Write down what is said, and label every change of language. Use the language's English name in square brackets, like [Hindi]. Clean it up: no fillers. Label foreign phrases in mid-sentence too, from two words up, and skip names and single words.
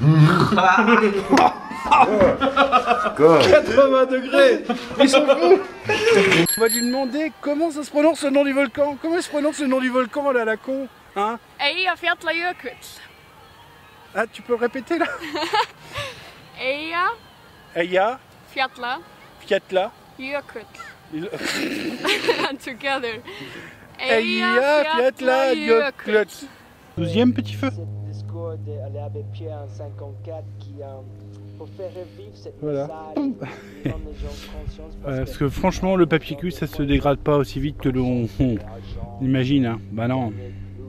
[French] 80 degrés. Ils sont fous. On va lui demander comment ça se prononce le nom du volcan. Comment il se prononce le nom du volcan là, la con, hein? Eyjafjallajökull. Ah, tu peux le répéter là? Eija Eija fjalla Fjalla jökull. [English] And together. [French] Eija Fjalla Jökull. 12e petit feu. Ce discours de l'abbé Pierre en 54 qui, pour faire revivre cette Voilà. message, rendre les gens conscients, Parce que franchement, le papier cul, ça se dégrade pas aussi vite que l'on imagine. Hein. Bah non.